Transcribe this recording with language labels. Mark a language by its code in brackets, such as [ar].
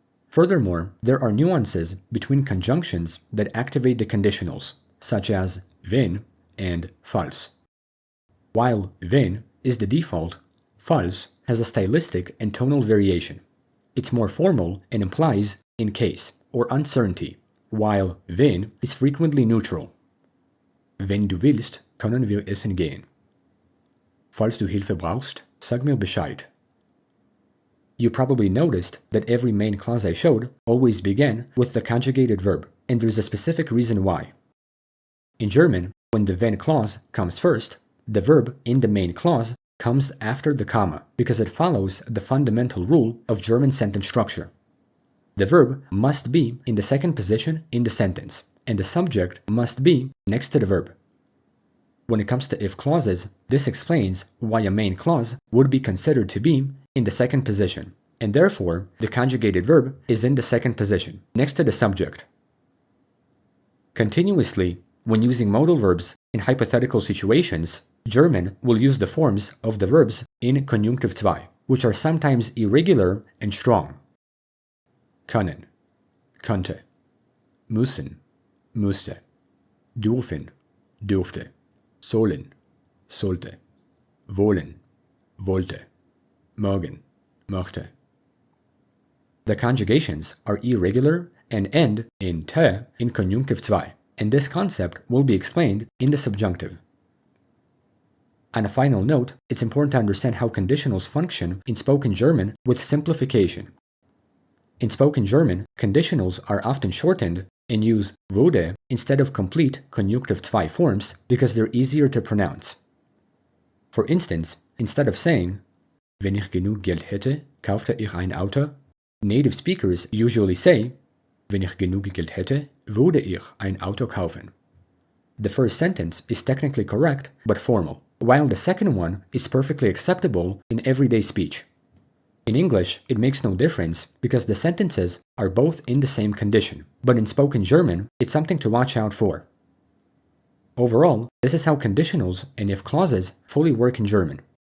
[en] Furthermore, there are nuances between conjunctions that activate the conditionals, such as wenn and falls. While wenn is the default, falls has a stylistic and tonal variation. It's more formal and implies in case or uncertainty, while wenn is frequently neutral. [de] Wenn du willst, können wir essen gehen. Falls du Hilfe brauchst, sag mir Bescheid. [en] You probably noticed that every main clause I showed always began with the conjugated verb, and there's a specific reason why. In German, when the wenn clause comes first, the verb in the main clause comes after the comma because it follows the fundamental rule of German sentence structure. The verb must be in the second position in the sentence, and the subject must be next to the verb. When it comes to if clauses, this explains why a main clause would be considered to be in the second position, and therefore the conjugated verb is in the second position, next to the subject. Continuously, when using modal verbs in hypothetical situations, German will use the forms of the verbs in Konjunktiv 2, which are sometimes irregular and strong. [de] Können, könnte, müssen, müsste, dürfen, dürfte, sollen, sollte, wollen, wollte, mögen, möchte. [en] The conjugations are irregular and end in te in Konjunktiv 2, and this concept will be explained in the subjunctive. On a final note, it's important to understand how conditionals function in spoken German with simplification. In spoken German, conditionals are often shortened and use würde instead of complete Konjunktiv 2 forms because they're easier to pronounce. For instance, instead of saying, [de] wenn ich genug Geld hätte, kaufte ich ein Auto, [en] native speakers usually say, [de] wenn ich genug Geld hätte, würde ich ein Auto kaufen. [en] The first sentence is technically correct but formal, while the second one is perfectly acceptable in everyday speech. In English, it makes no difference because the sentences are both in the same condition, but in spoken German, it's something to watch out for. Overall, this is how conditionals and if clauses fully work in German.